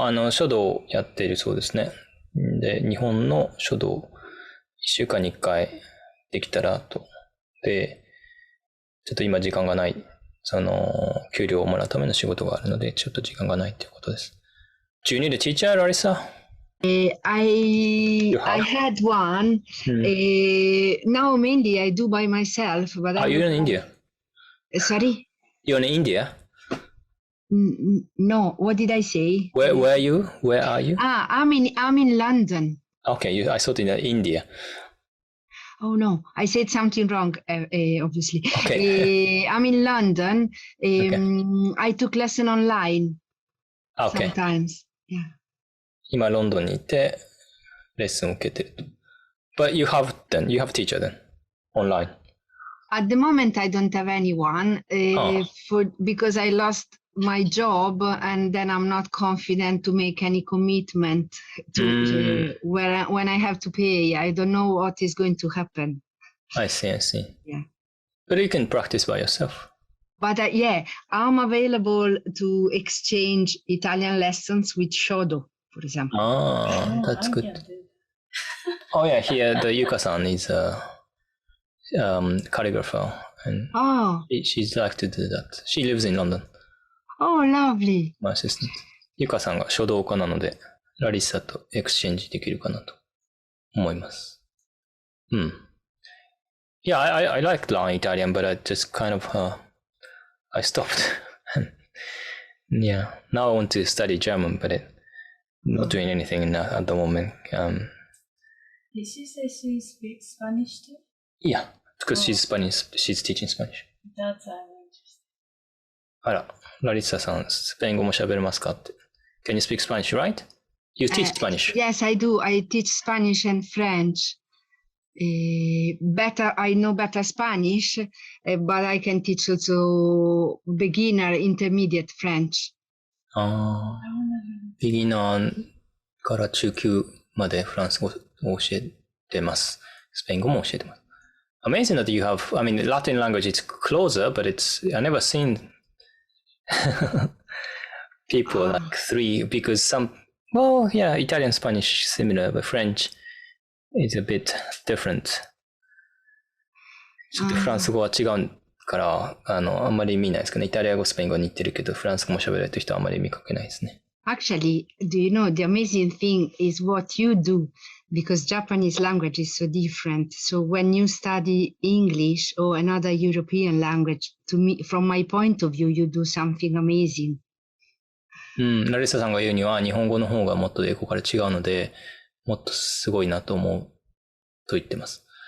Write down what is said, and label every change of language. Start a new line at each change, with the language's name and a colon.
Japanese: 書道をやっているそうですね。で、日本の書道、1週間に1回できたらと。で、ちょっと今時間がない。給料をもらうための仕事があるので、ちょっと時間がないということです。
English: Do you need a teacher, Larissa? I had one. Now mainly I do by myself. But Are you in India? Sorry? You're in India? No, what did I say? Where are you? Where are you? I'm in London. Okay, I thought in India. Oh no, I said something wrong, obviously. Okay. I'm in London. Okay. I took lesson online. Okay. Sometimes. Yeah.
Japanese: 今ロンドンにいてレッスンを受けてると。
English: But you have teacher then online. At the moment, I don't have anyone because I lost my job, and then I'm not confident to make any commitment to when I have to pay. I don't know what is going to happen. I see. Yeah. But you can practice by yourself. But I'm available to exchange Italian lessons with Shodo, for example. That's good. Oh yeah, here the Yuka-san is a calligrapher, and she's like to do that. She lives in London. Oh, lovely. My assistant.
Japanese: Yuka さんが書道家なので、ラリッサとエクスチェンジできるかなと思います。
English: Yeah, I like learning Italian, but I just kind of, I stopped. Yeah, now I want to study German, but not doing anything at the moment. Did she say she speaks Spanish too? Yeah, because she's Spanish. She's teaching Spanish. That's interesting.
Japanese: あら、ラリッサさん、スペイン語も喋れますかって。
English: Can you speak Spanish, right? You teach Spanish. Yes, I do. I teach Spanish and French. I know better Spanish, but I can teach also beginner, intermediate French.
Japanese: ああ、ビギナーから中級までフランス語を教えてます。スペイン語も教えてます。
English: Amazing that you have, I mean, Latin language is closer, but I never seen people like three, because Italian, Spanish similar, but French is a bit different.
Japanese: ちょっとフランス語は違うから、あんまり見ないですけどね。イタリア語、スペイン語に似てるけど、フランス語も喋れる人はあんまり見かけないですね。
English: Actually, do you know, the amazing thing is what you do, because Japanese language is so different. So when you study English or another European language, to me, from my point of view, you do something amazing.
Japanese: ラリサさんが言うには、日本語の方がもっと英語から違うので、もっとすごいなと思うと言ってます。